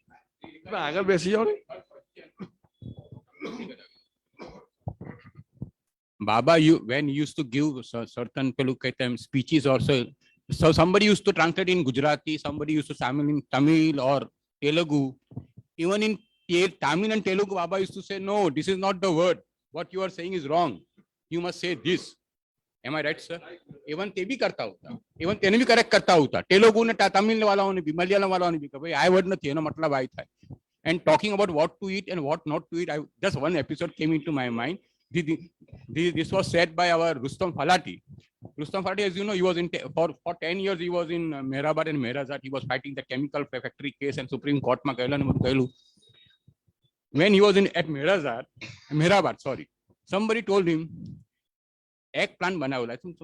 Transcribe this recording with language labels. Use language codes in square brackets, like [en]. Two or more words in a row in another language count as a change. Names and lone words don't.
[en] Baba, when he used to give certain speeches also, so somebody used to translate in Gujarati, somebody used to translate in Tamil or Telugu. Even in Tamil and Telugu, Baba used to say, no, this is not the word. What you are saying is wrong. You must say this. Am I right, sir? Even [gu] te bhi karta hota. Even tene bhi correct karta hota. [hi] Telugu ne Tamil walaon ne bhi, Malayalam walaon ne bhi. Bhai, [gu] I word nathi, no matlab I tha. [en] And talking about what to eat and what not to eat, just one episode came into my mind. This was said by our Rustam Falati. Rustam Falati, as you know, he was for 10 years, he was in Mehrabad and Mehrazat. He was fighting the chemical factory case and Supreme Court. When he was at Mehrabad, sorry, somebody told him, eggplant banao.